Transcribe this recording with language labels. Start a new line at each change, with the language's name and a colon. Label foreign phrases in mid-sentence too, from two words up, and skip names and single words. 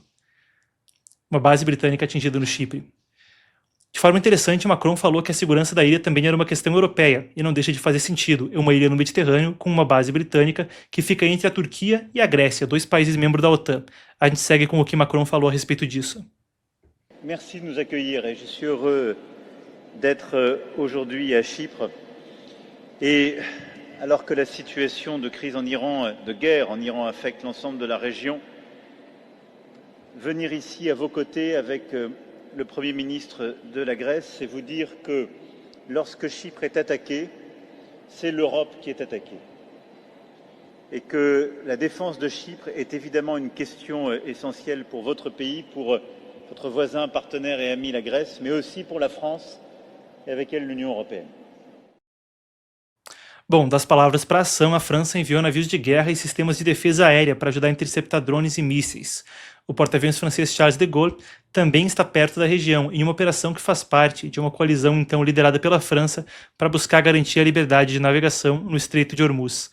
Portuguese: Uma base britânica atingida no Chipre. De forma interessante, Macron falou que a segurança da ilha também era uma questão europeia, e não deixa de fazer sentido. É uma ilha no Mediterrâneo com uma base britânica que fica entre a Turquia e a Grécia, 2 países membros da OTAN. A gente segue com o que Macron falou a respeito disso.
French: Merci de nous accueillir et je suis heureux d'être aujourd'hui à Chypre. Et alors que la situation de crise en Iran, de guerre en Iran affecte l'ensemble de la région, venir ici à vos côtés avec le Premier ministre de la Grèce, c'est vous dire que lorsque Chypre est attaquée, c'est l'Europe qui est attaquée. Et que la défense de Chypre est évidemment une question essentielle pour votre pays, pour votre voisin, partenaire et ami la Grèce, mais aussi pour la France et avec elle l'Union européenne.
Portuguese: Bom, das palavras para a ação, a França enviou navios de guerra e sistemas de defesa aérea para ajudar a interceptar drones e mísseis. O porta-aviões francês Charles de Gaulle também está perto da região, em uma operação que faz parte de uma coalizão então liderada pela França para buscar garantir a liberdade de navegação no Estreito de Hormuz.